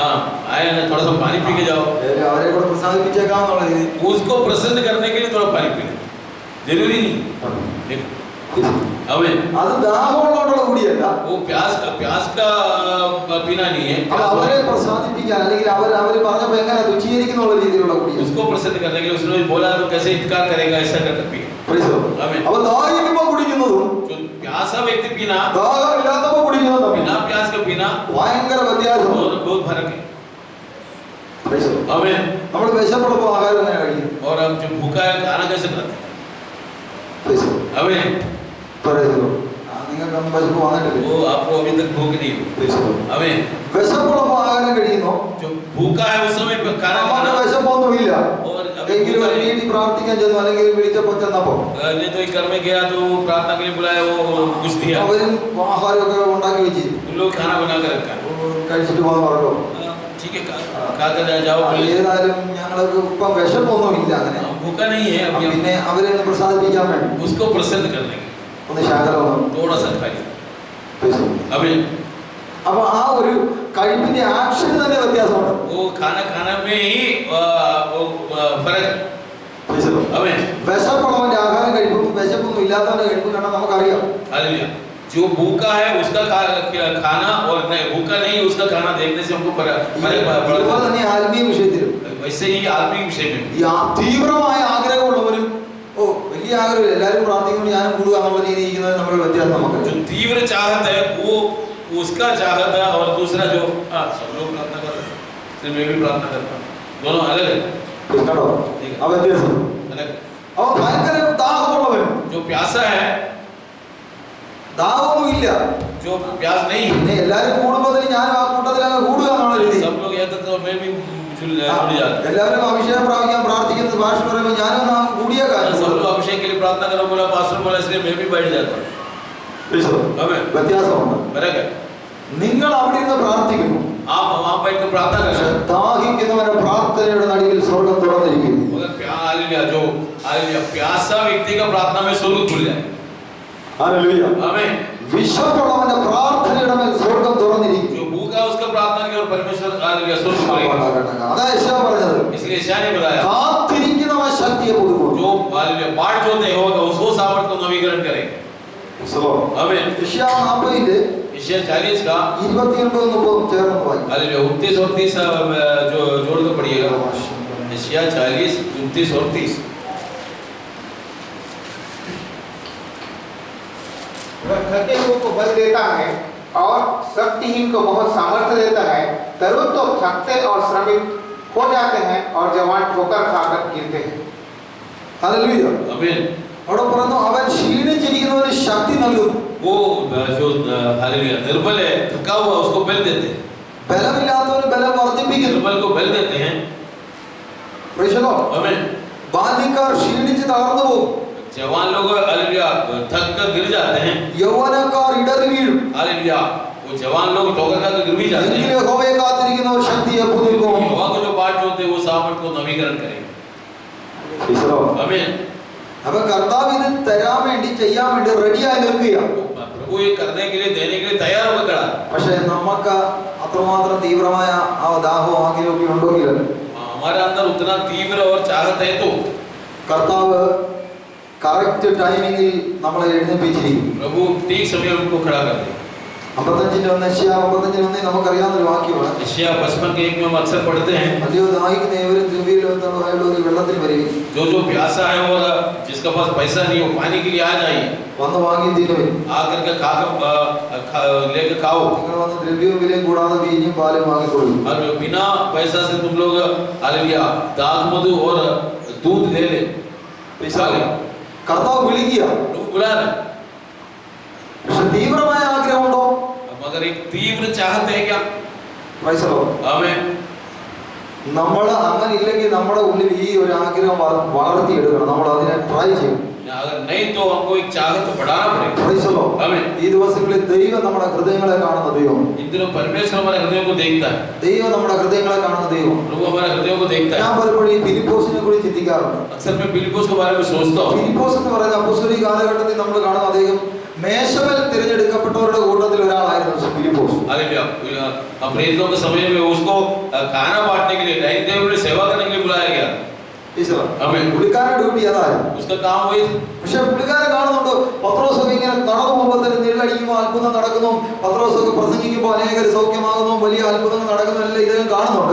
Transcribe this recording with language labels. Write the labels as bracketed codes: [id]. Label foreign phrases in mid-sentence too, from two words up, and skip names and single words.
[hi] हाँ आए ना, थोड़ा सा पानी पी के जाओ. [ml] അവരെ കൂടെ പ്രസാദിപ്പിച്ചേക്കാന്നുള്ള രീതി. [hi] उसको प्रसन्न करने के लिए थोड़ा पानी पी. जरूरी नहीं. आमीन. [ml] അത് ദാഹമുള്ളതുകൊണ്ടുള്ള കുടിയല്ല. [hi] वो प्यास का पीना नहीं है. [ml] അവരെ പ്രസാദിപ്പിക്കാൻ അല്ലെങ്കിൽ അവർ പറഞ്ഞപ്പോ എങ്ങനെ തുച്ഛീകരിക്കുന്നുള്ള രീതിയിലുള്ള കുടിയാണ്. [hi] उसको प्रसन्न करने के लिए उसने बोला तो कैसे इनकार करेगा, ऐसा करके पी. आमीन. [ml] അപ്പോൾ ദാഹിക്കുമ്പോൾ കുടിക്കുന്നതും [hi] जो प्यासा व्यक्ति पीना [ml] ദാഹമില്ലാത്തപ്പോൾ കുടിക്കുന്നതും [hi] बिना प्यास के पीना [ml] ഭയങ്കര വ്യത്യാസം. [hi] बहुत फर्क है. आमीन. [ml] നമ്മൾ വിശപ്പുള്ളപ്പോൾ ആഹാരം എങ്ങനെ കഴിക്കും? [hi] और हम जो भूखा है खाना कैसे खाते हैं? आमीन. [ml] നിങ്ങൾക്ക് വിശപ്പ് വന്നിട്ടില്ല. [hi] वो आपको अभी तक भूख नहीं हो. आमीन. [ml] വിശപ്പുള്ളപ്പോൾ ആഹാരം കഴിക്കുന്നു. [hi] जो भूखा है उस समय खाना खाना. [ml] വിശപ്പൊന്നുമില്ല. [hi] और [ml] എങ്കിലും വീട്ടിൽ പ്രാർത്ഥിക്കാൻ ചെന്നു അല്ലെങ്കിൽ വിളിച്ചപ്പോൾ ചെന്നപ്പോ [hi] नहीं तो एक घर में गया तो प्रार्थना के लिए बुलाया, वो कुछ दिया. [ml] അവരും ആഹാരമൊക്കെ ഉണ്ടാക്കി വെച്ചിരുന്നു. [hi] उन लोग खाना बना कर रखा है. [ml] കഴിച്ചിട്ട് പോകാൻ പറഞ്ഞു. [hi] ठीक है खा कर जाओ. [ml] ഏതായാലും ഞങ്ങൾക്ക് ഇപ്പം വിശപ്പൊന്നുമില്ല. അങ്ങനെ [hi] भूखा नहीं है अभी. [ml] പിന്നെ അവരെ ഒന്ന് പ്രസാദിപ്പിക്കാൻ വേണ്ടി [hi] उसको प्रसन्न करने के [ml] ഒന്ന് ശാകരം [hi] थोड़ा सा खाइए. आमीन. [ml] അപ്പൊ ആ ഒരു കഴിപ്പിന്റെ ആക്ഷൻ തന്നെ വ്യത്യാസമുണ്ട്. [hi] वो खाना खाना में ही वो फर्क है. आमीन. [ml] വിശപ്പുള്ളവന്റെ ആഹാരം കഴിപ്പും വിശപ്പൊന്നും ഇല്ലാത്തവന്റെ കഴിപ്പും കണ്ടാൽ നമുക്കറിയാം. [hi] हालेलुया. जो भूखा है उसका खाना और नहीं भूखा नहीं उसका खाना देखने से हमको फर्क [ml] അതുപോലെ തന്നെ ആത്മീയ വിഷയത്തിലും [hi] वैसे ही आत्मिक विषय में [ml] ഈ തീവ്രമായ ആഗ്രഹമുള്ളവരും വലിയ ആഗ്രഹം എല്ലാവരും പ്രാർത്ഥിക്കുന്നു ഞാനും കൂടുക എന്നുള്ള രീതിയിൽ ഇരിക്കുന്നത് നമ്മുടെ വ്യത്യാസം നമുക്ക്. [hi] जो तीव्र चाहत है वो उसका चाहत है और दूसरा जो सब लोग प्रार्थना कर रहे हैं, सिर्फ मैं भी प्रार्थना करता हूँ, दोनों अलग है. [ml] കേട്ടോ ആ വ്യത്യാസം. [hi] अलग. [ml] അവൻ ഭയങ്കര ദാഹമുള്ളവനും [hi] जो प्यासा है [ml] ദാഹമൊന്നുമില്ല. [hi] जो प्यास नहीं [ml] പിന്നെ എല്ലാവരും കൂടുമ്പോൾ ഞാനും ആ കൂട്ടത്തിൽ അങ്ങ് കൂടുക എന്നുള്ള രീതി. [hi] सब लोग कहते तो मैं भी जुड़ जाता. [ml] എല്ലാവരും അഭിഷേകം പ്രാപിക്കാൻ പ്രാർത്ഥിക്കുന്നത് ഭാഷ പറയുമ്പോൾ ഞാനും നാം കൂടിയ കാര്യം. [hi] सब लोग अभिषेक के लिए प्रार्थना करो बोला, पास्टर बोला, इसलिए मैं भी बैठ जाता हूँ. [ml] വ്യത്യാസമുണ്ട്. [hi] फर्क है. [ml] നിങ്ങൾ അവിടെ ഇരുന്ന് പ്രാർത്ഥിക്കുന്നു. [hi] आप वहाँ बैठ कर प्रार्थना कर रहे हैं. [ml] ദാഹിക്കുന്നവന്റെ പ്രാർത്ഥനയുടെ നടുവിൽ സ്വർഗ്ഗം തുറന്നിരിക്കുന്നു. [hi] मगर जो प्यासा व्यक्ति का प्रार्थना में स्वर्ग खुल जाए. हालेलुया. आमीन. [ml] വിശപ്പുള്ളവന്റെ പ്രാർത്ഥനയുടെ മേൽ സ്വർഗ്ഗം തുറന്നിരിക്കുന്നു. [hi] जो भूखा उसका प्रार्थना किया और परमेश्वर हालेलुया स्वर्ग खुलेगा. [ml] അതാ യെശയ്യാ പറഞ്ഞത്. [hi] इसलिए यशायाह ने बताया [ml] കാത്തിരിക്കുന്നവൻ ശക്തിയെ പുതുക്കും. [hi] जो हालेलुया बाट जोते होगा उसको सामर्थ्य को नवीकरण करेगा. आमीन. [ml] യെശയ്യാ 40ന്റെ [hi] यशायाह 40 का [ml] 29-30 ചേർന്ന് വായിക്കും. [hi] हालेलुया 29 और 30 जो जोड़ कर पढ़िएगा. यशायाह 40 29 और 30. थके हुए को बल देता है और शक्तिहीन को बहुत सामर्थ्य देता है। तरुण तो थकते और श्रमित हो जाते हैं और जवान ठोकर खाकर गिरते हैं। [ml] ഹല്ലേലൂയ. [hi] आमीन। [ml] അവിടെ പറയുന്നു അവൻ ക്ഷീണിച്ചിരിക്കുന്നവന് ശക്തി നൽകുന്നു. [hi] वो जो हालेलुया निर्बल है, थका हुआ, उसको बल देते हैं। [ml] ബലമില്ലാത്തവന് ബലം വർദ്ധിപ്പിക്കുന്നു. [hi] निर्बल को बल देते हैं। [en] Praise the Lord. [hi] आमीन। [ml] ബാല്യക്കാർ ക്ഷീണിച്ച് തളർന്നു പോകും. [hi] जवान लोग हालेलुया थक कर गिर जाते हैं। [ml] യൗവനക്കാർ ഇടറി വീഴും. [hi] हालेलुया वो जवान लोग ठोकर खाकर गिर भी जाते हैं। [ml] എങ്കിലും യഹോവയെ കാത്തിരിക്കുന്നവർ ശക്തിയെ പുതുക്കും. [hi] यहोवा को जो बाट जोते हैं वो सामर्थ को नवीकरण करेंगे। [en] Praise the Lord. [hi] आमीन। [ml] അപ്പൊ കർത്താവ് ഇത് തരാൻ വേണ്ടി ചെയ്യാൻ വേണ്ടി റെഡിയായി നിൽക്കുകയാണ്. [hi] प्रभु ये करने के लिए देने के लिए तैयार होकर खड़ा है। [ml] പക്ഷെ നമുക്ക് അത്രമാത്രം തീവ്രമായ ആ ദാഹവും ആഗ്രഹമൊക്കെ ഉണ്ടെങ്കിൽ [hi] हमारे अंदर उतना तीव्र और चाहत है तो [ml] കർത്താവ് [en] correct timing [ml] നമ്മളെ എഴുന്നേൽപ്പിച്ചിരിക്കും. [hi] प्रभु ठीक समय उनको खड़ा कर दे। [ml] 55 നമുക്കറിയാവുന്ന ഒരു വാക്യമാണ്. [hi] यशायाह 55 के 1 में हम अक्सर पढ़ते हैं, [ml] അല്ലയോ ദാഹിക്കുന്ന ഏവരും ദ്രവ്യമില്ലാത്തവരായുള്ളവർ വെള്ളത്തിൽ വരികയും [hi] जो जो प्यासा है और जिसका पास पैसा नहीं हो पानी के लिए आ जाइए, [ml] വന്ന് വാങ്ങി തിന്നുവിൻ. [hi] आकर के लेकर खाओ [ml] നിങ്ങൾ വന്ന് ദ്രവ്യവും വിലയും കൂടാതെ വീഞ്ഞും പാലും വാങ്ങിക്കൊള്ളും. [hi] और बिना पैसा से तुम लोग हालेलुया दाख मधु और दूध ले ले। [ml] കർത്താവ് വിളിക്കുക. [hi] प्रभु बुला रहे, [ml] പക്ഷെ തീവ്രമായ ആഗ്രഹമുണ്ടോ? [hi] मगर एक तीव्र चाहत है क्या? [en] Praise the Lord. [hi] आमीन। [ml] നമ്മൾ അങ്ങനെ ഇല്ലെങ്കിൽ നമ്മുടെ ഉള്ളിൽ ഈ ഒരു ആഗ്രഹം വളർത്തിയെടുക്കണം. നമ്മൾ അതിനെ ട്രൈ ചെയ്യും. [hi] अगर नहीं तो हमको एक चाहत बढ़ाना पड़ेगा। [en] Praise the Lord. [hi] आमीन। [ml] ഈ ദിവസങ്ങളിൽ ദൈവം നമ്മുടെ ഹൃദയങ്ങളെ കാണുന്ന ദൈവം. [hi] इन दिनों परमेश्वर हमारे हृदयों को देखता है। [ml] ദൈവം നമ്മുടെ ഹൃദയങ്ങളെ കാണുന്ന ദൈവം. [hi] प्रभु हमारे हृदयों को देखता [ml] ഞാൻ [hi] है। [ml] പലപ്പോഴും ഈ ഫിലിപ്പോസിനെ കുറിച്ച് ചിന്തിക്കാറുണ്ട്. [hi] अक्सर मैं फिलिप्पुस के बारे में सोचता हूँ। [ml] ഫിലിപ്പോസ് എന്ന് പറയുന്ന അപ്പോസ്തലിക കാലഘട്ടത്തിൽ നമ്മൾ കാണുന്ന അദ്ദേഹം മേശമേൽ തിരഞ്ഞെടുക്കപ്പെട്ടവരുടെ കൂട്ടത്തിൽ ഒരാളായിരുന്നു ഫിലിപ്പോസ്. [hi] हालेलुया। प्रेरितों के समय में उसको खाना बांटने के लिए [en] dining table [hi] में सेवा करने के लिए बुलाया गया। आमीन। [ml] പുള്ളിക്കാരുടെ ഡ്യൂട്ടി അതായിരുന്നു. [hi] उसका काम वही था। [ml] പക്ഷെ പുള്ളിക്കാരൻ കാണുന്നുണ്ട് പത്രോസൊക്കെ ഇങ്ങനെ നടന്നു പോകുമ്പോൾ തന്നെ നിഴലടിക്കുമ്പോൾ അത്ഭുതം നടക്കുന്നു, പത്രോസൊക്കെ പ്രസംഗിക്കുമ്പോൾ അനേകർ സൗഖ്യമാകുന്നു, വലിയ അത്ഭുതങ്ങൾ നടക്കുന്നു, എല്ലാം ഇദ്ദേഹം കാണുന്നുണ്ട്.